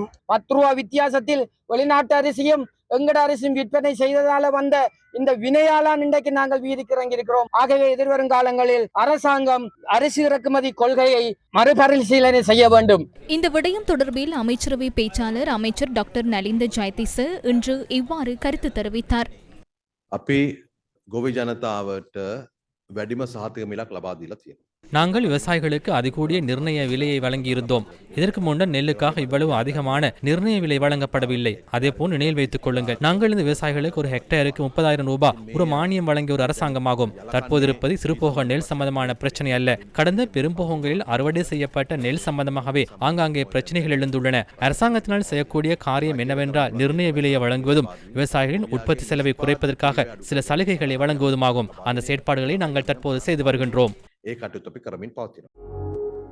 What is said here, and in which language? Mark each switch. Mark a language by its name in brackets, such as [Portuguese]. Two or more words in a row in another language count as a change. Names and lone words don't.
[Tamil] 10 ரூபா வித்தியாசத்தில் வெளிநாட்டு அரிசியும் எங்கட அரிசியும் விற்பனை செய்ததால வந்த இந்த வினையாளான் இன்றைக்கு நாங்கள் வீதிக்கு இறங்கியிருக்கிறோம். ஆகவே எதிர்வரும் காலங்களில் அரசாங்கம் அரிசி இறக்குமதி கொள்கையை மறுபரிசீலனை செய்ய வேண்டும். இந்த விடயம் தொடர்பில் அமைச்சரவை பேச்சாளர் அமைச்சர் டாக்டர் நலிந்த ஜெயதிச இன்று இவ்வாறு கருத்து தெரிவித்தார். [Sinhala] අපේ ගොවි ජනතාවට වැඩිම සහතික මිලක් ලබා දීලා තියෙනවා. [Tamil] நாங்கள் விவசாயிகளுக்கு அதிகூடிய நிர்ணய விலையை வழங்கியிருந்தோம். இதற்கு முன்னர் நெல்லுக்காக இவ்வளவு அதிகமான நிர்ணய விலை வழங்கப்படவில்லை. அதேபோல் நினைவில் வைத்துக் கொள்ளுங்கள், நாங்கள் இந்த விவசாயிகளுக்கு ஒரு ஹெக்டேருக்கு 30,000 ரூபாய் ஒரு மானியம் வழங்கிய ஒரு அரசாங்கமாகும். தற்போது இருப்பது சிறுபோக நெல் சம்பந்தமான பிரச்சனை அல்ல. கடந்த பெரும்போகங்களில் அறுவடை செய்யப்பட்ட நெல் சம்பந்தமாகவே ஆங்காங்கே பிரச்சனைகள் எழுந்துள்ளன. அரசாங்கத்தினால் செய்யக்கூடிய காரியம் என்னவென்றால் நிர்ணய விலையை வழங்குவதும் விவசாயிகளின் உற்பத்தி செலவை குறைப்பதற்காக சில சலுகைகளை வழங்குவதுமாகும். அந்த செயற்பாடுகளை நாங்கள் தற்போது செய்து வருகின்றோம். [Sinhala] ඒ කටයුතු අපි කරමින් පවතිනවා.